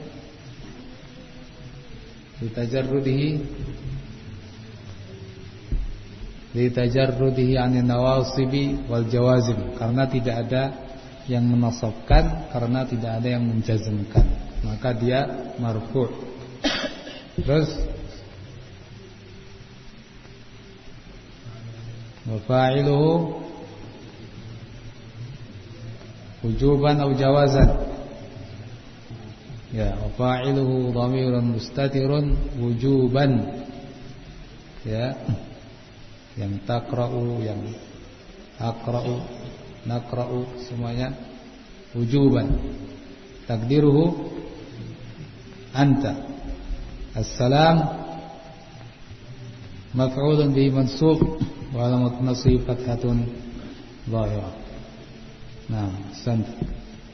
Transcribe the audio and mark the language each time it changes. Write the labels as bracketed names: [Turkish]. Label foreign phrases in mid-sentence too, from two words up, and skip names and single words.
[Arabic] لتجرده عن النواصب والجوازم, [Banjar] karena tidak ada yang menasabkan, karena tidak ada yang menjazmkan, maka dia marfu'. [Arabic] Terus وفاعله وجوبا أو جوازا. Ya, وفاعله ضمير مستتر وجوبا. [Banjar] Ya. Yang taqra'u, yang aqra'u, naqra'u, semuanya wujuban. [Arabic] تقديره أنت. السلام مفعول به منصوب وعلامة نصب فتحة ظاهرة. [Banjar] Nah, sant.